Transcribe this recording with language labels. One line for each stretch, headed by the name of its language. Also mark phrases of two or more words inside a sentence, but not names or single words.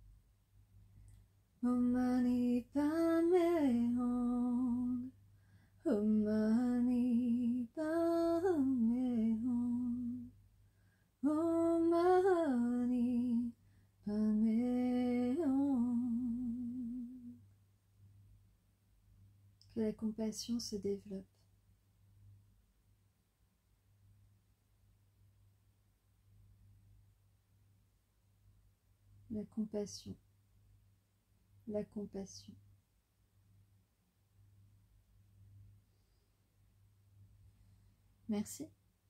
Sanskrit: Om Mani Padme Hum. Om Mani Padme Hum. Om Mani Padme Hum.
French: Que la compassion se développe. La compassion. La compassion. Merci.